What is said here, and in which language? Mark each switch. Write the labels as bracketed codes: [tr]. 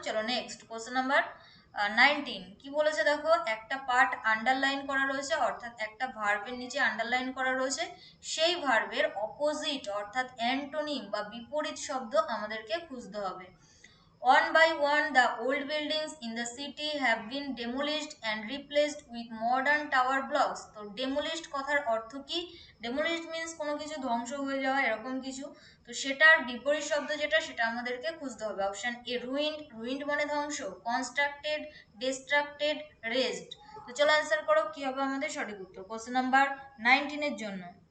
[bn] চলো next question number 19 কি বলেছে দেখো, একটা পার্ট আন্ডারলাইন করা রয়েছে, অর্থাৎ একটা ভার্বের নিচে আন্ডারলাইন করা রয়েছে, সেই ভার্বের অপোজিট অর্থাৎ অ্যান্টোনিম বা বিপরীত শব্দ আমাদেরকে খুঁজতে হবে। [en] One by one, the old buildings in the city have been demolished and replaced with modern tower blocks. [bn] তো demolished কথার অর্থ কি? demolished means কোনো কিছু ধ্বংস হয়ে যাওয়া, এরকম কিছু। তো সেটার বিপরীত শব্দ যেটা সেটা আমাদেরকে খুঁজতে হবে। অপশন এ রুইন্ড, রুইন্ড মানে ধ্বংস, কনস্ট্রাক্টেড, ডিস্ট্রাক্টেড, রেজড। তো চলো অ্যান্সার করো কি হবে আমাদের সঠিক উত্তর কোশ্চেন নাম্বার 19 এর জন্য।